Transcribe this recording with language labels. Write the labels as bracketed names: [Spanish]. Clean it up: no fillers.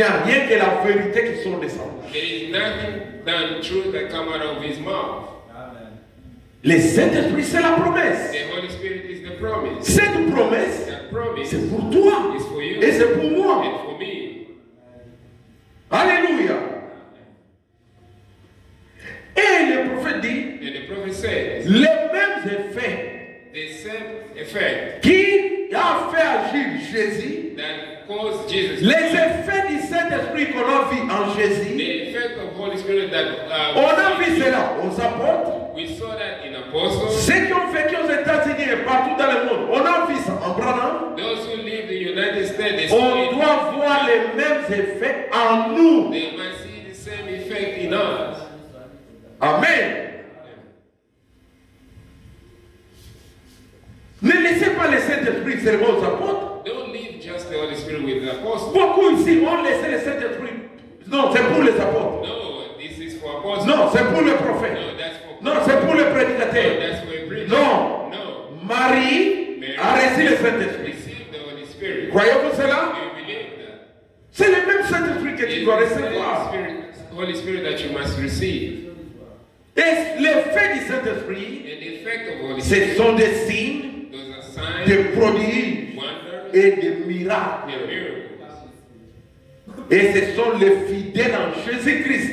[French] n'y a rien que la vérité qui sort de sa bouche. [English] There is nothing than truth that come out of his mouth. [French] Le Saint-Esprit, c'est la promesse. [English] The Holy Spirit is the promise. [French] Cette promesse, [English] That promise [French] c'est pour toi [English] is for you [French] et c'est pour moi. [English] and for me. [French] Alléluia. Et le prophète dit, [English] And the prophet says, [French] les mêmes effets [English] the same effect [French] qui a fait agir Jésus, [English] that caused Jesus, [French] les effets du Saint-Esprit qu'on a vu en Jésus, [English] the effect of Holy Spirit that [French] on a vu cela aux apôtres, [English] we saw that in apostles, [French] ceux qui ont vécu aux États-Unis et partout dans le monde, on a vu ça en Branham. [English] those who live in the United States, they saw [French] On [English] it. [French] doit voir les mêmes effets en nous. [English] They must see the same effect in us. Amen. [French] Ne laissez pas le Saint-Esprit seulement aux apôtres. [English] Don't leave just the Holy Spirit with the apostles. [French] Beaucoup ici ont laissé le Saint-Esprit. Non, c'est pour les apôtres. [English] No, this is for apostles. [French] Non, c'est pour les prophètes. [English] No, that's for [French] Non, c'est pour les [English] No, [French] prédicateurs. [English] that's for a preacher. [French] Non. [English] No. [French] Marie a reçu le Saint-Esprit. [English] Receive the Holy Spirit. [French] Croyez-vous cela? [English] Do you believe that? [French] C'est le même Saint-Esprit que tu dois [English] It's the [French] recevoir. [English] Holy Spirit that you must receive. [French] Et l'effet du Saint-Esprit, [English] And the effect of Holy [French] ce [English] Spirit, [French] sont des signes, [English] those are signs, [French] des prodiges [English] wonders, [French] et des miracles. [English] and miracles. [French] Et ce sont les fidèles en Jésus-Christ